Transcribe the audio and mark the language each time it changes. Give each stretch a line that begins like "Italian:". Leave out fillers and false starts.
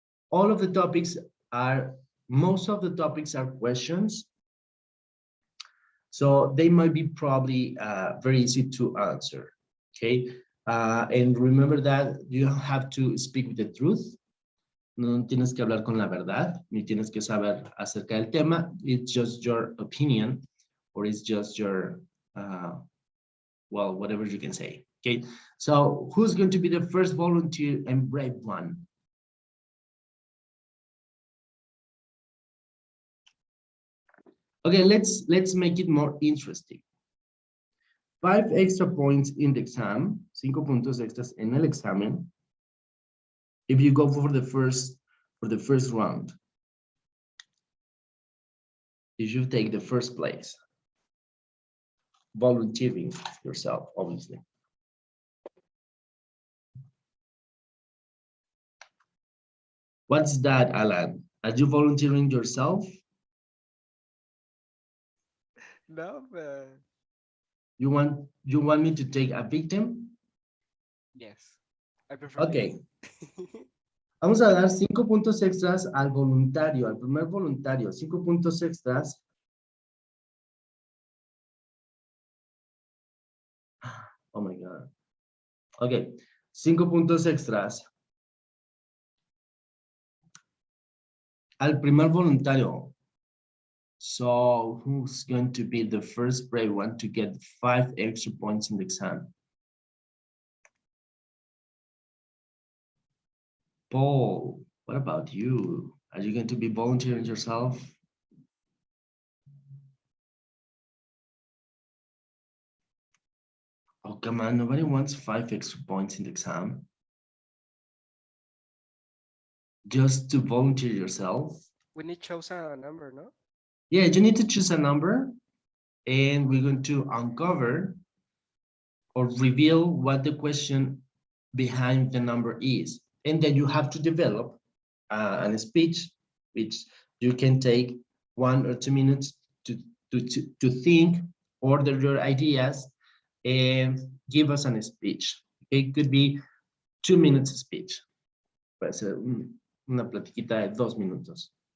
English: All of the topics are, most of the topics are questions. So they might be probably very easy to answer. Okay, and remember that you have to speak with the truth.
Spanish: No tienes que hablar con la verdad, ni tienes que saber acerca del tema.
English: It's just your opinion, or it's just your, well, whatever you can say. Okay, so who's going to be the first volunteer and brave one? Okay, let's make it more interesting. 5 extra points in the exam,
Spanish: 5 puntos extras en el examen,
English: if you go for the first round. If you take the first place, volunteering yourself, obviously. What's that, Alan? Are you volunteering yourself? No, but You want me to take a victim? yes, I prefer Okay. this.
Spanish: Vamos a dar 5 puntos extras al voluntario, al primer voluntario. 5 puntos extras.
English: Oh my God.
Spanish: Okay. 5 puntos extras al primer voluntario.
English: So who's going to be the first brave one to get 5 extra points in the exam? Paul, what about you? Are you going to be volunteering yourself? Oh, come on, nobody wants 5 extra points in the exam. Just to volunteer yourself? We need to choose a number, no? Yeah, you need to choose a number and we're going to uncover or reveal what the question behind the number is. And then you have to develop a speech, which you can take 1 or 2 minutes to think, order your ideas, and give us a speech. It could be 2 minutes speech.
Spanish: Puede ser una platiquita de 2 minutos.